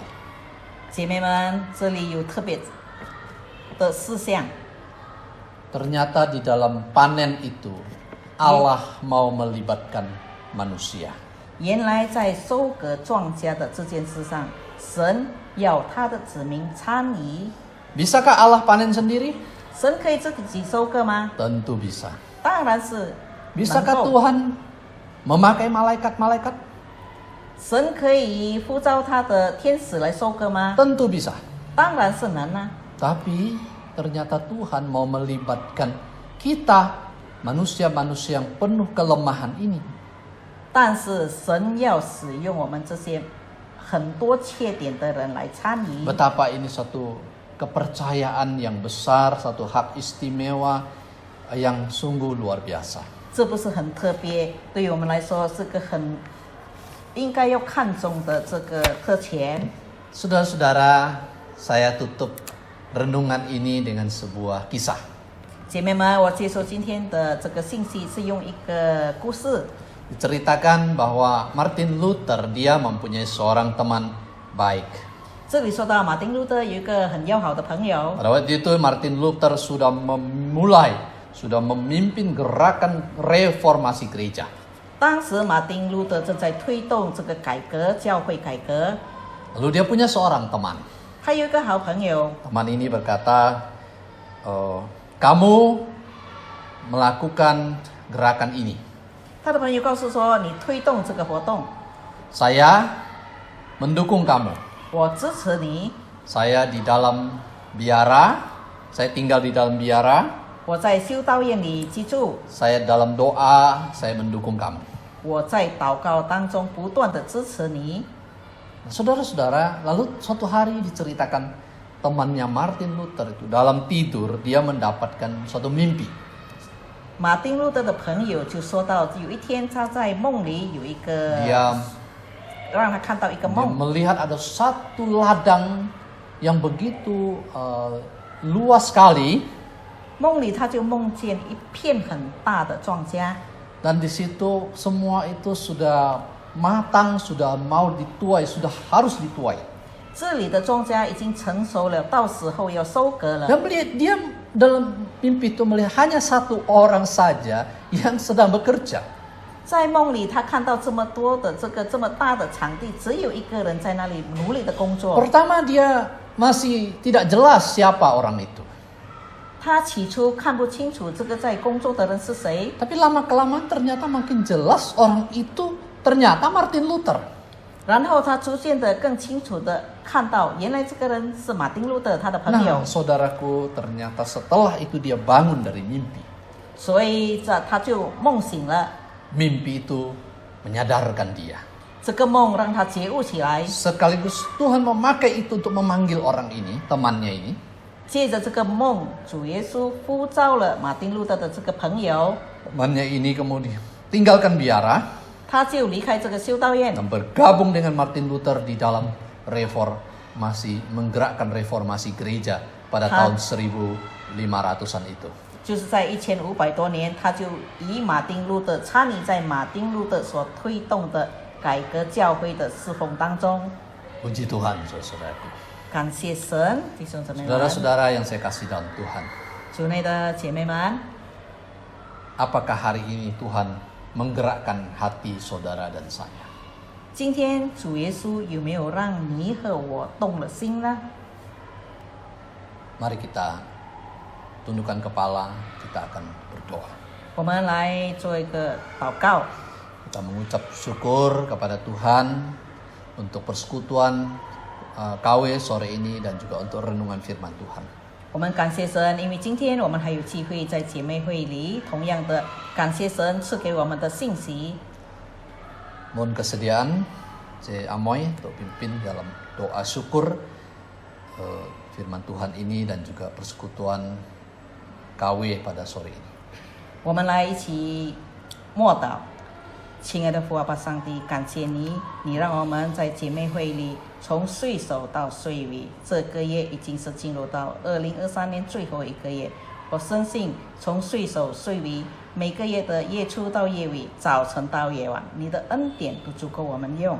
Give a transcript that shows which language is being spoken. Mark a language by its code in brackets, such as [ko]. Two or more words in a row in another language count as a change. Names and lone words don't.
[zh] 姐妹们，这里有特别的事项。 [id] Ternyata di dalam panen itu Allah mau melibatkan manusia. [zh] 原来在收割庄稼的这件事上，神要他的子民参与。 [id] Bisakah Allah panen sendiri? [zh] 神可以自己收割吗？ [id] Tentu bisa. [zh] 当然是。 [id] Bisakah Tuhan memakai malaikat-malaikat? [zh] 神可以呼召他的天使来收割吗？ [id] Tentu bisa. [zh] 当然是能啊。 [id] Tapi ternyata Tuhan mau melibatkan kita, manusia-manusia yang penuh kelemahan ini. [zh] 但是神要使用我们这些很多缺点的人来参与。 [id] Betapa ini suatu kepercayaan yang besar, satu hak istimewa yang sungguh luar biasa. [zh] 这不是很特别，对于我们来说是个很应该要看重的这个特权。 [id] Saudara-saudara, saya tutup renungan ini dengan sebuah kisah. [zh] 姐妹们，我接受今天的这个信息是用一个故事。 [id] Diceritakan bahwa Martin Luther dia mempunyai seorang teman baik. [zh] 这里说到马丁路德有一个很要好的朋友， [id] Pada waktu itu Martin Luther sudah memimpin gerakan reformasi gereja. [zh] 当时马丁路德正在推动这个改革教会改革。 [id] Lalu dia punya seorang teman. [zh] 他有一个好朋友， [id] Teman ini berkata, kamu melakukan gerakan ini. [zh] 他的朋友告诉说：“你推动这个活动， [id] Saya mendukung kamu. [zh] 我支持你。 [id] Saya di dalam biara, saya tinggal di dalam biara. [zh] 我在修道院里居住， [id] Saya dalam doa, saya mendukung kamu. [zh] 我在祷告当中不断的支持你。” [id] Saudara-saudara, lalu suatu hari diceritakan temannya Martin Luther itu dalam tidur dia mendapatkan suatu mimpi. [zh] 马丁路德的朋友就说到，有一天他在梦里有一个 [id] Dia [zh] 让他看到一个 [id] Dia [zh] 梦， [id] melihat ada satu ladang yang begitu luas sekali [zh] 梦里他就梦见一片很大的庄稼， [id] dan di situ semua itu sudah matang, sudah mau dituai, sudah harus dituai. [zh] 这里的庄稼已经成熟了，到时候要收割了。 [id] Dan dia dalam mimpi itu melihat hanya satu orang saja yang sedang bekerja. [zh] 在梦里，他看到这么多的这么大的场地，只有一个人在那里努力的工作。 [id] Pertama dia masih tidak jelas siapa orang itu. [zh] 他起初看不清楚这个在工作的人是谁， [id] Tapi lama kelamaan ternyata makin jelas orang itu ternyata Martin Luther. [zh] 然后他逐渐的更清楚的看到，原来这个人是马丁路德他的朋友 [id] Nah,，saudaraku, ternyata setelah itu dia bangun dari mimpi. [zh] 所以他就梦醒了。 [id] Mimpi itu menyadarkan dia. [zh] 这个梦让他觉悟起来， [id] Sekaligus Tuhan memakai itu untuk memanggil orang ini, temannya ini. [zh] 借着这个梦，主耶稣呼召了马丁路德的这个朋友， [id] Temannya ini kemudian tinggalkan biara [zh] 他就离开这个修道院， [id] dan bergabung dengan Martin Luther di dalam reformasi, menggerakkan reformasi gereja pada tahun 1500-an itu. [zh] 就是在1500多年，他就以马丁路德参与在马丁路德所推动的改革教会的侍奉当中。 [id] Puji Tuhan, saudaraku. [zh] 感谢神，弟兄姊妹们， [id] Saudara-saudara yang saya kasih dalam Tuhan. [zh] 主内的姐妹们， [id] Apakah hari ini Tuhan menggerakkan hati saudara dan saya? [zh] 今天主耶稣有没有让你和我动了心呢？ [id] Mari kita tundukkan kepala, kita akan berdoa. [zh] 我们来做一个祷告， [id] Kita mengucap syukur kepada Tuhan untuk persekutuan KW sore ini dan juga untuk renungan firman Tuhan. [zh] 我们感谢神，因为今天我们还有机会在姐妹会里，同样的感谢神赐给我们的信息。 [id] Mohon kesediaan C. Amoy untuk pimpin dalam doa syukur firman Tuhan ini dan juga persekutuan KW pada sore ini. [zh] 我们来一起默祷。亲爱的父阿爸上帝，感谢你，你让我们在姐妹会里从岁首到岁尾，这个月已经是进入到2023年最后一个月。我深信从岁首岁尾，每个月的月初到月尾，早晨到夜晚，你的恩典都足够我们用。